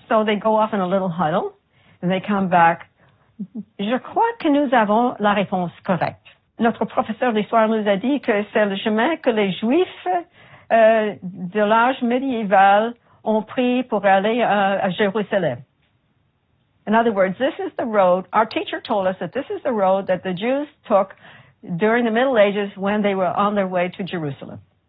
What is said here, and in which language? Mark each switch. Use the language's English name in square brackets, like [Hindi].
[English] So they go off in a little huddle, and they come back. [French] Je crois que nous avons la réponse correcte. Notre professeur d'histoire nous a dit que c'est le chemin que les Juifs de l'âge médiéval ont pris pour aller à Jérusalem. [English] In other words, this is the road, our teacher told us that this is the road that the Jews took during the Middle Ages when they were on their way to Jerusalem.